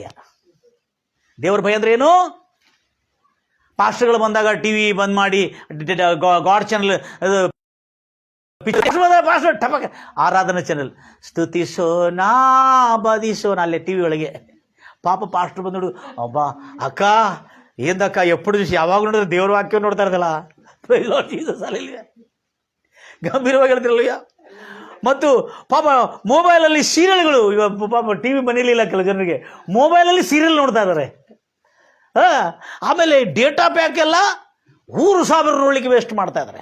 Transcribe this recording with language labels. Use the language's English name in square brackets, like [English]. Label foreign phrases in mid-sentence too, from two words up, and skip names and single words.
[Kannada] ದೇವರ ಭಯ ಅಂದರೆ ಏನು? ಪಾಸ್ಟರ್ಗಳು ಬಂದಾಗ ಟಿ ವಿ ಬಂದ್ ಮಾಡಿ [English] God channel [Kannada] ಟಪಕ ಆರಾಧನಾ ಚಾನಲ್ ಸ್ತುತಿಸೋಣ ಬದಿಸೋಣ ಅಲ್ಲೇ ಟಿ ವಿ ಒಳಗೆ. ಪಾಪ ಪಾಸ್ಟರ್ ಬಂದು ಅಬ್ಬಾ ಅಕ್ಕ [Telugu] ఏందక్క ఎప్పుడు చూసి [Kannada] ಯಾವಾಗ ನೋಡಿದ್ರೆ ದೇವ್ರ ವಾಕ್ಯ ನೋಡ್ತಾ ಇರೋದಲ್ಲ. ಜೀಸಸ್ ಅಲ್ಲಿಯ ಗಂಭೀರವಾಗಿ ಹೇಳ್ತಿರಲ್ಲ. ಮತ್ತು ಪಾಪ ಮೊಬೈಲಲ್ಲಿ ಸೀರಿಯಲ್ಗಳು, ಇವಾಗ ಪಾಪ ಟಿ ವಿ ಮನೇಲಿ ಇಲ್ಲ ಕೆಲವು ಜನರಿಗೆ, ಮೊಬೈಲಲ್ಲಿ ಸೀರಿಯಲ್ ನೋಡ್ತಾ ಇದ್ದಾರೆ. ಆಮೇಲೆ [English] data pack [Kannada] ಎಲ್ಲ 1,000 ನೋಡ್ಲಿಕ್ಕೆ ವೇಸ್ಟ್ ಮಾಡ್ತಾ ಇದ್ದಾರೆ.